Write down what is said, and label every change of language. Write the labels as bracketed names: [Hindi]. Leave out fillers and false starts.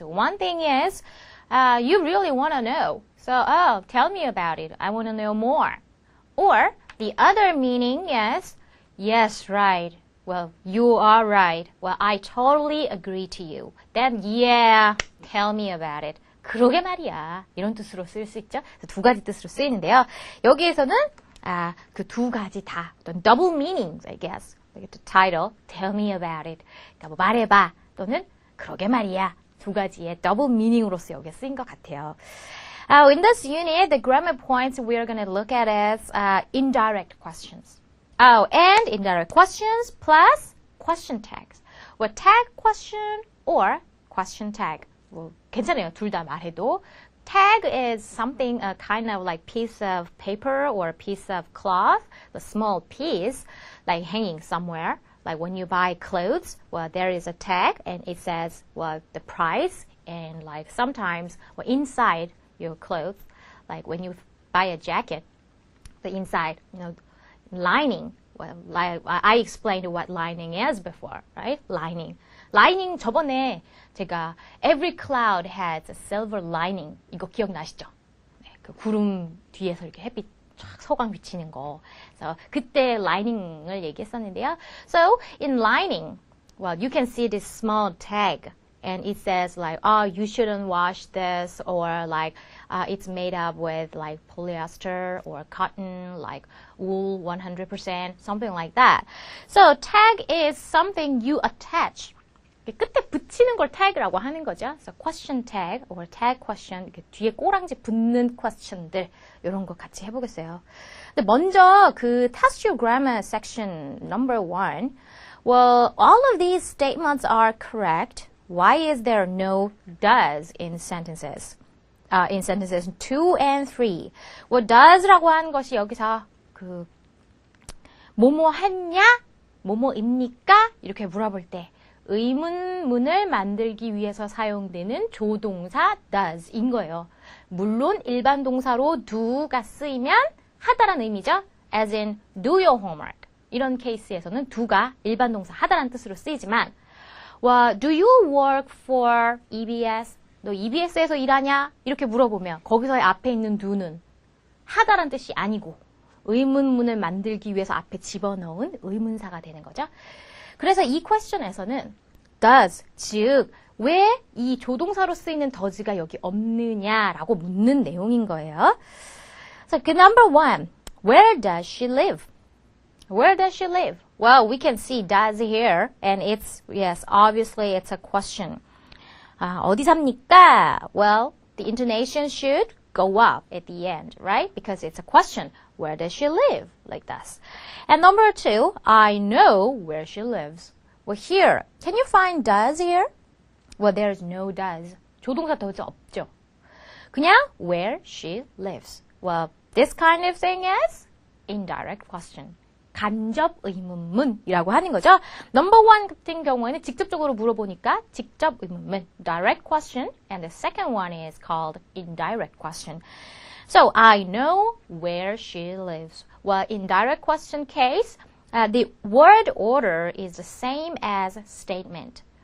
[English] One thing is you really want to know. So, tell me about it. I want to know more. Or the other meaning is, yes, right. Well, you are right. Well, I totally agree to you. Then, yeah, tell me about it. [Korean] 그러게 말이야. 이런 뜻으로 쓸 수 있죠. 두 가지 뜻으로 쓰이는데요. 여기에서는 그 두 가지 다 어떤 [English] double meanings, I guess. The title, tell me about it. [Korean] 그러니까 뭐 말해봐 또는 그러게 말이야. 두 가지의 double meaning으로서 여기에 쓰인 것 같아요. [English] In this unit, the grammar points we're going to look at is indirect questions. And indirect questions plus question tags. Well, tag question or question tag. [Korean] 뭐 괜찮아요. 둘 다 말해도. [English] Tag is something kind of like piece of paper or a piece of cloth, a small piece, like hanging somewhere. Like when you buy clothes, well, there is a tag and it says, well, the price and like sometimes well, inside your clothes, like when you buy a jacket, the inside, lining. Well, I explained what lining is before, right? Lining. Lining [Korean] 저번에 제가 [English] Every cloud has a silver lining. [Korean] 이거 기억나시죠? 네, 그 구름 뒤에서 이렇게 햇빛 쫙 서광 비치는 거. 그래서 그때 lining을 얘기했었는데요. [English] So in lining, well, you can see this small tag. And it says like, oh, you shouldn't wash this, or like, it's made up with like polyester or cotton, like wool 100%, something like that. So tag is something you attach. [Korean] 끝에 붙이는 걸 tag라고 하는 거죠. [English] So question tag or tag question, [Korean] 이렇게 뒤에 꼬랑지 붙는 question들 이런 거 같이 해보겠어요. 근데 먼저 그 [English] test your grammar section number 1. Well, all of these statements are correct. Why is there no does in sentences? In sentences 2 and 3. [Korean] Well, does라고 하는 것이 여기서 그 뭐뭐 했냐? 뭐뭐입니까? 이렇게 물어볼 때 의문문을 만들기 위해서 사용되는 조동사 does인 거예요. 물론 일반 동사로 do가 쓰이면 하다라는 의미죠. [English] As in do your homework. [Korean] 이런 케이스에서는 do가 일반 동사 하다라는 뜻으로 쓰이지만 [English] well, do you work for EBS? [Korean] 너 EBS에서 일하냐? 이렇게 물어보면 거기서 앞에 있는 do는 하다라는 뜻이 아니고 의문문을 만들기 위해서 앞에 집어넣은 의문사가 되는 거죠. 그래서 이 퀘스천에서는 does, 즉 왜 이 조동사로 쓰이는 does가 여기 없느냐라고 묻는 내용인 거예요. [English] So, number 1, where does she live? Where does she live? Well, we can see does here, and it's, yes, obviously it's a question. [Korean] 어디 삽니까? [English] Well, the intonation should go up at the end, right? Because it's a question. Where does she live? Like this. And number 2, I know where she lives. Well, here, can you find does here? Well, there's no does. [Korean] 조동사 does 없죠. [English] 그냥 where she lives. Well, this kind of thing is indirect question. [Korean] 간접 의문문이라고 하는 거죠. [English] Number 1 [Korean] 같은 경우에는 직접적으로 물어보니까 직접 의문문, [English] direct question, and the second one is called indirect question. So, I know where she lives. Well, in direct question case, the word order is the same as statement.